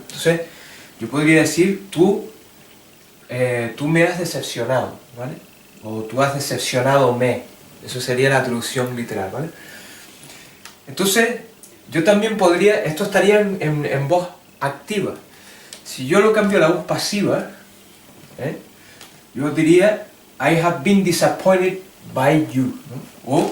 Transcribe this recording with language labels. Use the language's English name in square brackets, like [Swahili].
[Spanish] Entonces, yo podría decir, tú me has decepcionado, ¿vale? O tú has decepcionado me. Eso sería la traducción literal, ¿vale? Entonces, yo también podría, esto estaría en voz activa. Si yo lo cambio a la voz pasiva, yo diría, [English] I have been disappointed by you, [Spanish] ¿no?